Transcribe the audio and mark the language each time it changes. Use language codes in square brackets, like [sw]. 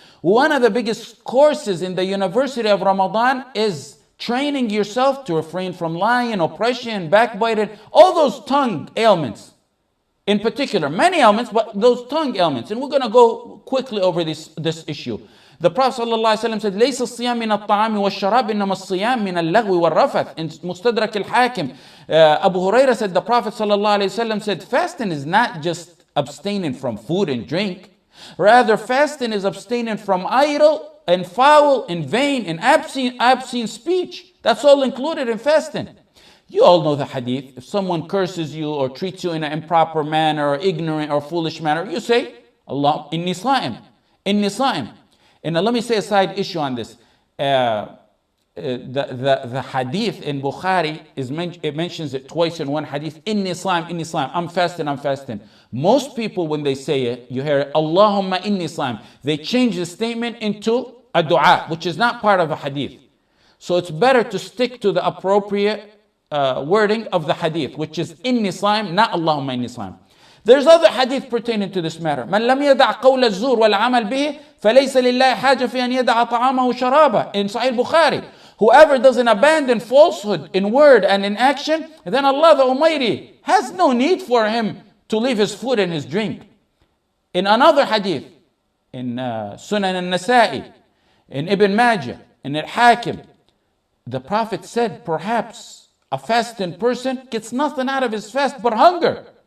[en] One of the biggest courses in the University of Ramadan is training yourself to refrain from lying, oppression, backbiting, all those tongue ailments. In particular, many ailments, but those tongue ailments. And we're going to go quickly over this issue. The Prophet ﷺ said, [ar] ليس الصيام من الطعام والشراب إنما الصيام من اللغو والرفث. [en] In Mustadrak al-Hakim, Abu Huraira said, the Prophet ﷺ said, fasting is not just abstaining from food and drink. Rather, fasting is abstaining from idle and foul and vain and obscene speech. That's all included in fasting. You all know the hadith. If someone curses you or treats you in an improper manner or ignorant or foolish manner, you say, Allah, inni sa'im, inni sa'im. And now let me say a side issue on this. The hadith in Bukhari, it mentions it twice in one hadith, inni sa'im, I'm fasting. Most people, when they say it, you hear it, Allahumma inni sa'im. They change the statement into a dua, which is not part of a hadith. So it's better to stick to the appropriate wording of the hadith, which is inni sa'im, not Allahumma inni sa'im. There's other hadith pertaining to this matter. [ar] من لم يدع قول الزور والعمل به فليس لله حاجة في أن يدع طعامه وشرابه. [en] In Sahih Bukhari, whoever doesn't abandon falsehood in word and in action, then Allah the Almighty has no need for him to leave his food and his drink. In another hadith, in Sunan al-Nasa'i, in Ibn Majah, in Al-Hakim, the Prophet said, perhaps a fasting person gets nothing out of his fast but hunger.